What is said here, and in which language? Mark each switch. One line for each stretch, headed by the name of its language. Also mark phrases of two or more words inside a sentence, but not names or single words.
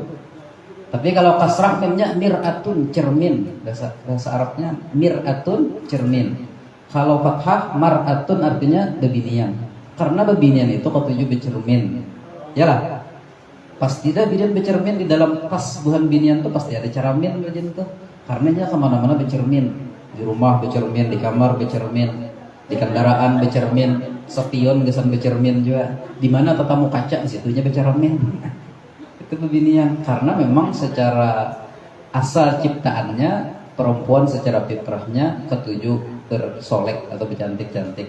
Banjar: Tapi kalau kasrah memnya mir'atun, cermin. Bahasa Arabnya mir'atun, cermin. Kalau fathah mar'atun artinya bebinian. Karena bebinian itu ketujuh bercermin. Yalah. Pasti dah binian bercermin di dalam tas buhan binian tuh pasti ada cermin begini tuh. Karenanya kemana-mana bercermin. Di rumah bercermin, di kamar bercermin, di kendaraan bercermin, sepion gesan bercermin juga. Di mana tatamu kaca di situnya bercermin. Itu bebinian. Karena memang secara asal ciptaannya perempuan secara fitrahnya ketujuh bersolek atau bercantik-cantik.